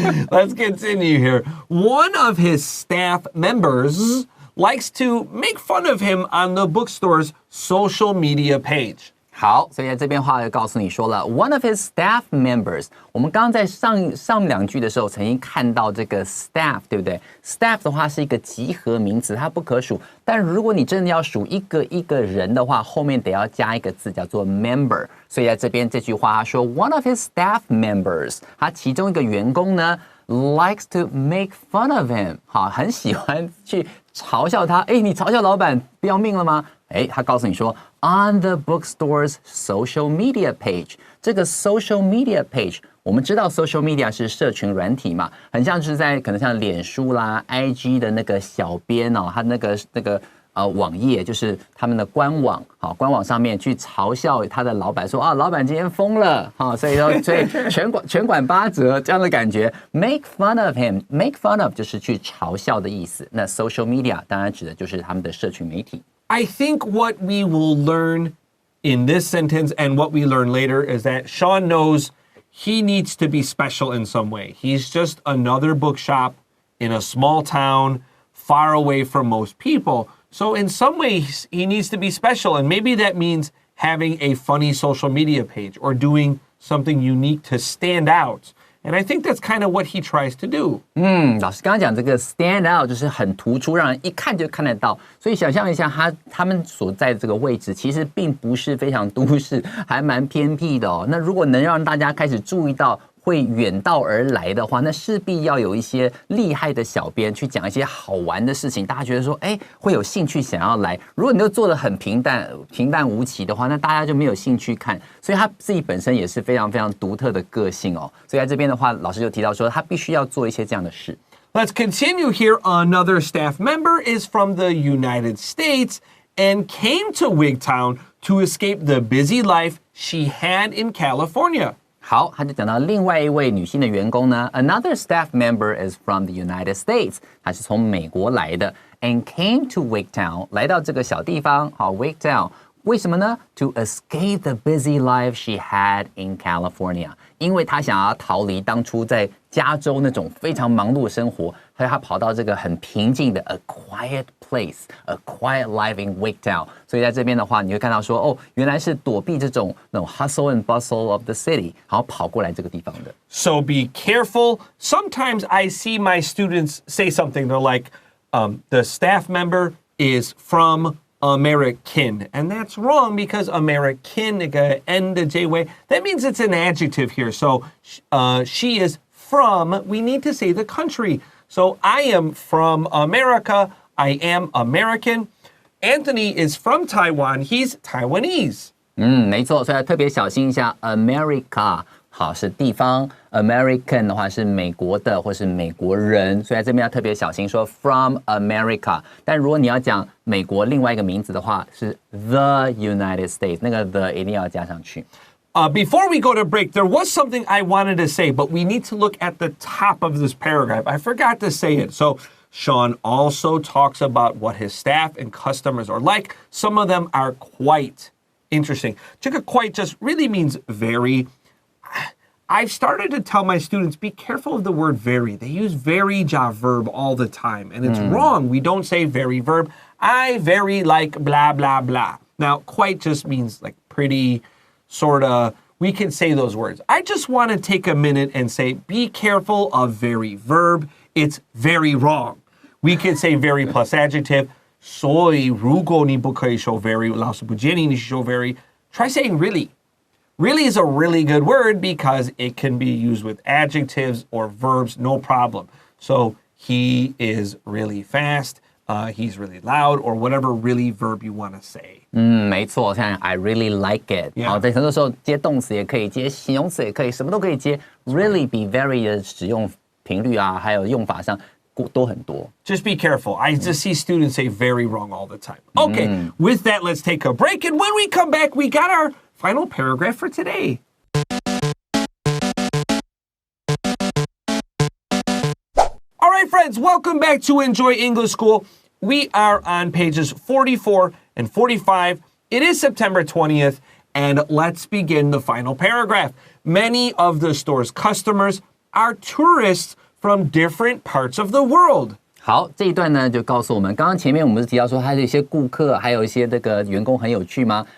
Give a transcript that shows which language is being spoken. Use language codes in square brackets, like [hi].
[en] Let's continue here. One of his staff members likes to make fun of him on the bookstore's social media page. [zh] 好，所以在这边话就告诉你说了 ， [en] one of his staff members。 [zh] 我们刚刚在上两句的时候曾经看到这个 staff， 对不对 ？staff 的话是一个集合名词，它不可数。但如果你真的要数一个人的话，后面得要加一个字叫做 member。所以在这边这句话他说 ， [en] one of his staff members， [zh] 他其中一个员工呢 [en] likes to make fun of him， [zh] 好，很喜欢去嘲笑他。哎，你嘲笑老板不要命了吗？哎，他告诉你说 [en] on the bookstore's social media page， [zh] 这个 social media page， 我们知道 social media 是社群软体嘛，很像是在可能像脸书啦、IG 的那个小编哦，他那个网页就是他们的官网，好，官网上面去嘲笑他的老板说啊，老板今天疯了，好，所以全馆8折这样的感觉 ， [en] make fun of him， [zh] make fun of 就是去嘲笑的意思。那 social media 当然指的就是他们的社群媒体。 [en] I think what we will learn in this sentence and what we learn later is that Sean knows he needs to be special in some way. He's just another bookshop in a small town far away from most people. So in some ways, he needs to be special. And maybe that means having a funny social media page or doing something unique to stand out. And I think that's kind of what he tries to do. [zh] 老师刚刚讲这个 stand out 就是很突出，让人一看就看得到。所以想象一下，他们所在的这个位置其实并不是非常都市，还蛮偏僻的哦。那如果能让大家开始注意到会远道而来的话，那势必要有一些厉害的小编去讲一些好玩的事情，大家觉得说，哎，会有兴趣想要来。如果你就做得很平淡无奇的话，那大家就没有兴趣看。所以他自己本身也是非常非常独特的个性哦。所以在这边的话，老师就提到说，他必须要做一些这样的事。 [en] Let's continue here. Another staff member is from the United States and came to Wigtown to escape the busy life she had in California. [zh] 好，他就讲到另外一位女性的员工呢 ， [en] Another staff member is from the United States， [zh] 她是从美国来的 ， [en] and came to Wigtown， [zh] 来到这个小地方，好 Wigtown， 为什么呢 ？ [en] To escape the busy life she had in California， [zh] 因为她想要逃离当初在加州那种非常忙碌的生活，所以她跑到这个很平静的 [en] a quiet place， a quiet life in Wigtown。 [zh] 所以在这边的话，你会看到说，哦，原来是躲避那种 [en] hustle and bustle of the city， [zh] 然后跑过来这个地方的。 [en] So be careful. Sometimes I see my students say something. They're like, the staff member is from American. And that's wrong because American, N the J way, that means it's an adjective here. So she is from, we need to say the country. So I am from America. I am American. Anthony is from Taiwan. He's Taiwanese. [zh] 没错，所以要特别小心一下 America。好，是地方 ，American 的话是美国的或是美国人，所以在这边要特别小心说 [en] from America。 [zh] 但如果你要讲美国另外一个名字的话，是 the United States， 那个 the 一定要加上去。 [en] Before we go to break, there was something I wanted to say, but we need to look at the top of this paragraph. I forgot to say it. So Sean also talks about what his staff and customers are like. Some of them are quite interesting. [zh] 这个 [en] quite just really means very. I've started to tell my students, be careful of the word very. They use very verb all the time, and it's wrong. We don't say very verb. I very like blah, blah, blah. Now, quite just means like pretty, sort of. We can say those words. I just want to take a minute and say, be careful of very verb. It's very wrong. We can say very plus adjective. [zh] 所以如果你不可以说 very, 老师不建议你说 very, [en] try saying really. Really is a really good word because it can be used with adjectives or verbs, no problem. So he is really fast, he's really loud, or whatever really verb you want to say. [zh] 没错，像 [en] I really like it。 [zh] 好，在很多时候接动词也可以，接形容词也可以，什么都可以接。 Really 比 very 的使用频率啊，还有用法上多很多。 [en] Just be careful. I just see students say very wrong all the time. Okay, with that, let's take a break. And when we come back, we got our final paragraph for today. right, friends, welcome back to Enjoy English School. We are on pages 44 and 45. It is September 20th, and let's begin the final paragraph. Many of the store's customers are tourists from different parts of the world. [zh] 好，这一段呢就告诉我们，刚刚前面我们是提到说，还有一些顾客，还有一些这个员工很有趣吗？